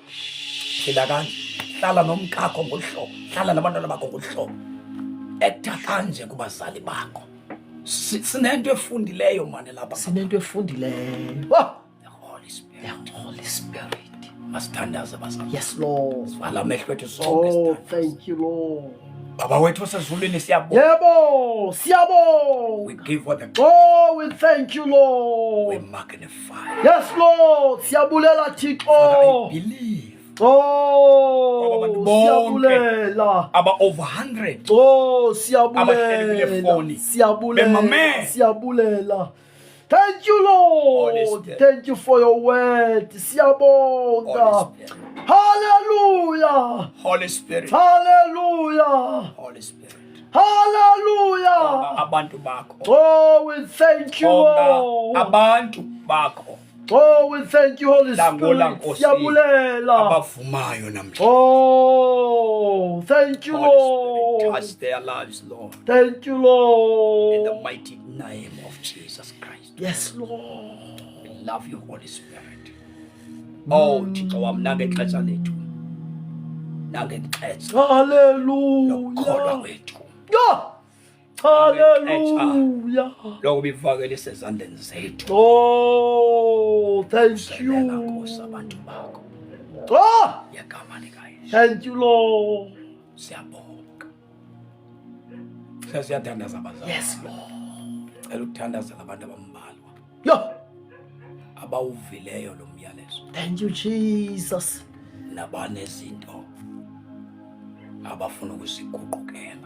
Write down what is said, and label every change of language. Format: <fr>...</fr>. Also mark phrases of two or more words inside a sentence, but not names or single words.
<xh>Phila kanje, hlala nomkakho ngolihlobo, hlala nabantwana bakho ngolihlobo, etha kanje kubazali bakho. Sinento efundileyo mane lapha. Sinento efundileyo. Oh.</xh> <en>The Holy Spirit. The Holy Spirit.</en> <xh>Masithandaze bazalwane.</xh> <en>Yes, Lord.</en> <xh>Vala amehlo ethu sonke Oh, sithandaze.</xh> <en>thank you, Lord.</en> <xh>Baba wethu osezulwini siyabonga. Yebo,</xh> <en>We</en> <xh>siyabonga.</xh> <en>give you the Oh, we thank you, we Lord. magnify. Yes, Lord. Siyabulela Father, I</en> <xh>Thixo.</xh> <en>believe Oh,</en> <xh>Baba, bonke. siyabulela.</xh> <en>about over 100 Oh,</en> <xh>Abahleli kule foni. siyabulela. Bemamele. Siyabulela.</xh> <en>Thank you, Holy Lord. Spirit. Thank you for your word. Siyabonga. Holy Spirit. Hallelujah. Holy Spirit. Hallelujah. Holy Spirit. Hallelujah.</en> <xh>Abantu bakho.</xh> <en>Oh, we thank you,</en> <xh>Bonga</xh> <en>Lord.</en> <xh>abantu bakho</xh> <en>Oh, we thank you, Holy</en> <xh>Langola</xh> <en>Spirit.</en> <xh>Nkosi. Siyabulela. abavumayo namhlanje.</xh> <en>Oh, thank you, Holy Spirit, Lord. touch their lives, Lord, Thank you, in the Lord. mighty name of Jesus Christ. Yes, Lord. We love you, Holy Spirit.</en> <xh>Oh, Thixo wam, nangexesha lethu, nangexesha lokukholwa</xh> <en>Hallelujah.</en> <xh>kwethu,</xh> <en>Yeah. Hallelujah.</en> <xh>lokuba ivakele isezandleni zethu.</xh> <en>Oh, thank</en> <xh>Selela Nkosi</xh> <en>you.</en> <xh>abantu bakho Ah, ngegama likaYesu.</xh> <en>thank you, Lord.</en> <xh>Siyabonga. Siyathandaza abazali.</xh> <en>Yes, Lord.</en> <xh>Cela ukuthandazela abantu abambalwa</xh> <en>Yeah.</en> <xh>abawuvileyo lo myalezo,</xh> <en>Thank you, Jesus.</en> <xh>nabanezinto abafuna ukuziguqukela.</xh>